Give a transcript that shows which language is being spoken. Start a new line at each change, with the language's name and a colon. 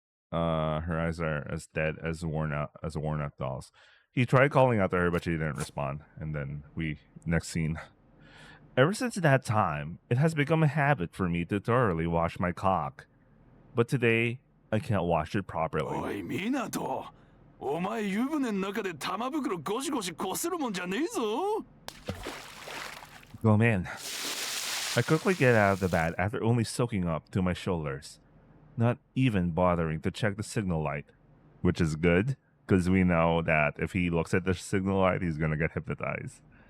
English: Her eyes are as dead as worn out dolls. He tried calling out to her, but she didn't respond. And then next scene. Ever since that time, it has become a habit for me to thoroughly wash my cock. But today, I can't wash it properly.
Japanese: おい、ミナト。お前湯船の中で玉袋ゴシゴシこするもんじゃねえぞ。
English: Go man. I quickly get out of the bed after only soaking up to my shoulders. Not even bothering to check the signal light. Which is good, because we know that if he looks at the signal light, he's gonna get hypnotized.